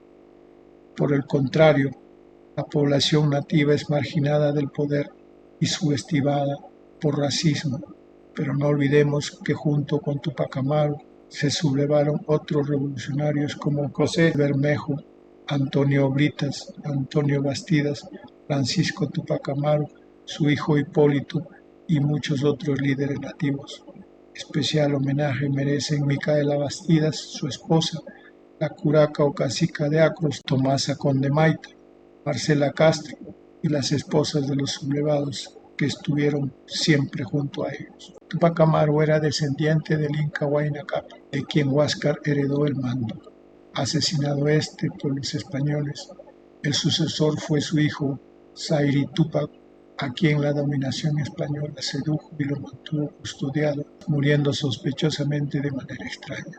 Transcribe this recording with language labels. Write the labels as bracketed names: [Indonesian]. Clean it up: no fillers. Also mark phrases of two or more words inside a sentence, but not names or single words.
[Spanish] Por el contrario, la población nativa es marginada del poder y subestimada por racismo, pero no olvidemos que junto con Túpac Amaru se sublevaron otros revolucionarios como José Bermejo, Antonio Britas, Antonio Bastidas, Francisco Túpac Amaru, su hijo Hipólito y muchos otros líderes nativos. Especial homenaje merecen Micaela Bastidas, su esposa, la curaca o cacica de Acros, Tomasa Condemaita, Marcela Castro y las esposas de los sublevados que estuvieron siempre junto a ellos. Túpac Amaru era descendiente del Inca Huayna Cápac, de quien Huáscar heredó el mando. Asesinado por los españoles, el sucesor fue su hijo Zairi Túpac, a quien la dominación española sedujo y lo mantuvo custodiado, muriendo sospechosamente de manera extraña.